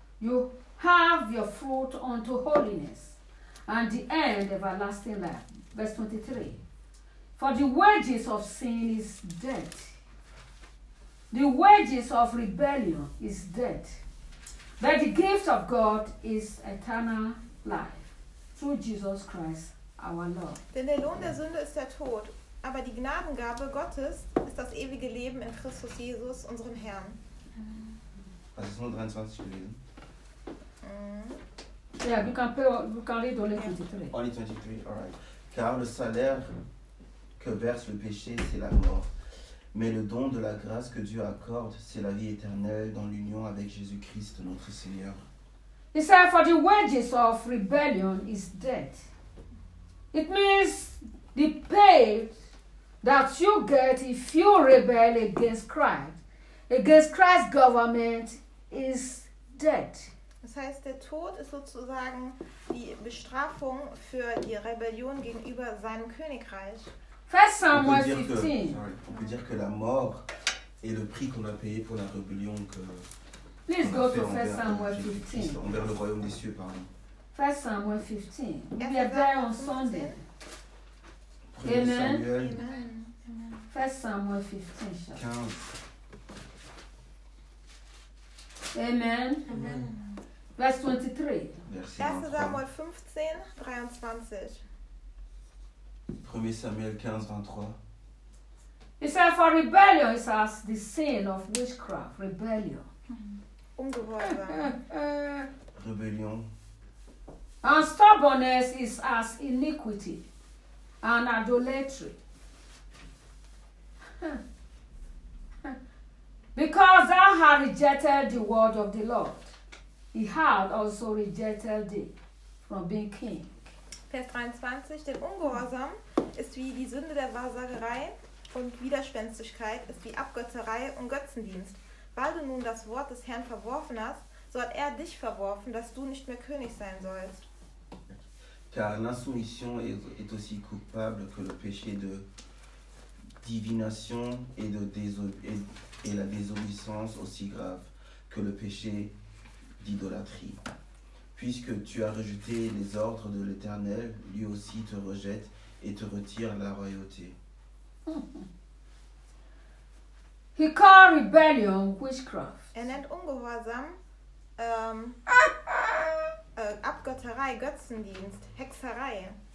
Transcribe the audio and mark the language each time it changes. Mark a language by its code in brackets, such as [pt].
[en] You have your fruit unto holiness and the end everlasting life. Verse 23. For the wages of sin is death. The wages of rebellion is death. But the gift of God is eternal life through Jesus Christ our Lord. [de] Denn der Lohn der Sünde ist der Tod, aber die Gnadengabe Gottes ist das ewige Leben in Christus Jesus, unserem Herrn. Was ist nur 23 gelesen? [en] Ja, yeah, we can read only 23. Only 23, all right. [fr] Car le salaire que verse le péché, c'est la mort. Mais le don de la grâce que Dieu accorde, c'est la vie éternelle dans l'union avec Jésus-Christ, notre Seigneur. [en] He said, for the wages of rebellion is death. It means the pay that you get if you rebel against Christ, against Christ's government, is death. [de] Das heißt, der Tod ist sozusagen die Bestrafung für die Rebellion gegenüber seinem Königreich. [en] First Samuel 15. [fr] On peut dire que la mort est le prix qu'on a payé pour la rébellion que. [en] Please go to First Samuel 15. [fr] Envers le royaume des cieux, pardon. [en] First Samuel 15. We are there on Sunday. Amen. Amen. First Samuel 15. 15. Amen. Amen. [fr] Vers 23. Vers 15, 23. [en] 1 Samuel 15, 23. It says, for rebellion is as the sin of witchcraft. Rebellion. [de] Ungehorsam. [en] Rebellion. And stubbornness is as iniquity and idolatry. Because thou hast rejected the word of the Lord. He had also rejected thee from being king. [de] Vers 23, denn Ungehorsam ist wie die Sünde der Wahrsagerei und Widerspenstigkeit ist wie Abgötterei und Götzendienst. Weil du nun das Wort des Herrn verworfen hast, so hat er dich verworfen, dass du nicht mehr König sein sollst. [fr] Car l'insoumission est aussi coupable que le péché de divination et de et la désobéissance aussi grave que le péché d'idolâtrie. Puisque tu as rejeté les ordres de l'Éternel, lui aussi te rejette et te retire la royauté. [en] He called rebellion witchcraft. [de] Er nennt Ungehorsam Abgötterei, Götzendienst, Hexerei.